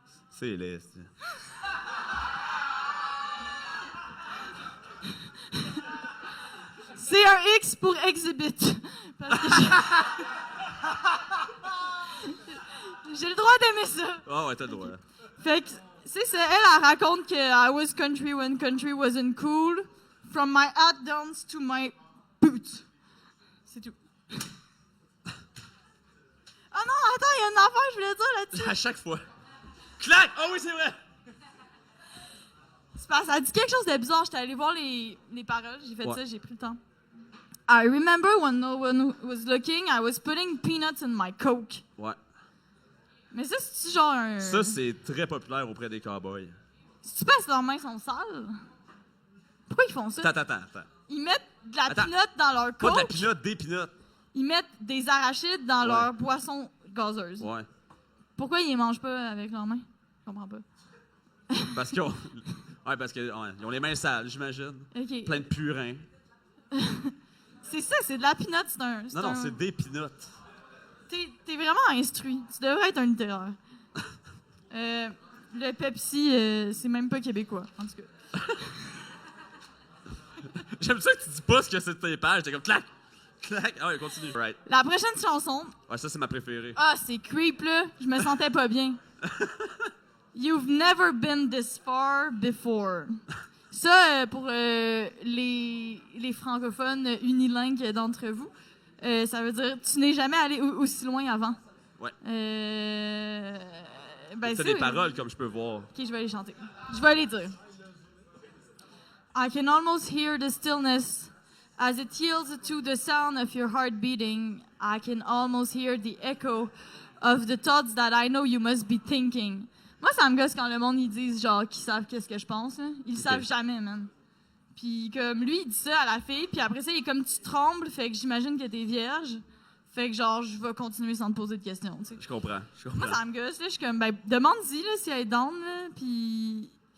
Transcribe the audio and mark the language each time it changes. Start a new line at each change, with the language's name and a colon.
French: C'est laid, c'est... C'est un X pour exhibit. Parce que j'ai le droit d'aimer ça. Ah ouais, t'as le droit. Fait que, c'est ça, elle raconte que
English: I was country when country wasn't cool, from my hat downs to my boots.
French: C'est tout. Ah non, attends, il y a une affaire que je voulais dire là-dessus. À chaque fois. Clac! Ah oui, c'est vrai! C'est parce que ça dit quelque chose de bizarre. J'étais allée voir les paroles, j'ai fait Ouais. ça, j'ai pris le temps.
English: I remember when no one was looking, I was putting peanuts in my Coke.
French: Ouais. Mais ça, c'est-tu genre un... Ça, c'est très populaire auprès des cowboys. C'est-tu parce que leurs mains sont sales? Pourquoi ils font ça? Attends. Ils mettent de la Attends. peanut dans leur Pas de la Coke. pinotte, des pinottes. Ils mettent des arachides dans Ouais. leur boisson gazeuse. Ouais. Pourquoi ils les mangent pas avec leurs mains? Je comprends pas. Parce qu'ils ont... Ouais, parce qu'ils ont les mains sales, j'imagine. OK. Plein de purin. C'est ça, c'est de la peanut, c'est un... Non, c'est des pinottes. T'es vraiment instruit. Tu devrais être un littéraire. Le Pepsi, c'est même pas québécois, en tout cas. J'aime ça que tu dis pas ce que c'est de tes pages. T'es comme clac! Clac! Ah ouais, continue. Right. La prochaine chanson, Ouais, ça, c'est ma préférée. c'est creep, là. Je me sentais pas bien.
English: You've never been this far before.
French: Ça, pour les francophones unilingues d'entre vous, ça veut dire tu n'es jamais allé aussi loin avant. Ouais. Ben, T'as c'est- des paroles, comme je peux voir. Ok, je vais les chanter. Je vais les dire.
English: I can almost hear the stillness as it yields to the sound of your heart beating. I can almost hear the echo of the thoughts that I know you must be thinking.
French: Moi, ça me gosse quand le monde, ils disent genre qu'ils savent qu'est-ce que je pense. Là. Ils le savent jamais, man. Puis comme lui, il dit ça à la fille, puis après ça, il est comme tu trembles, fait que j'imagine que t'es vierge. Fait que genre, je vais continuer sans te poser de questions, tu sais. Je comprends. Moi, ça me gosse, là. Je suis comme, ben, demande-y, là, si elle est down, là. Puis.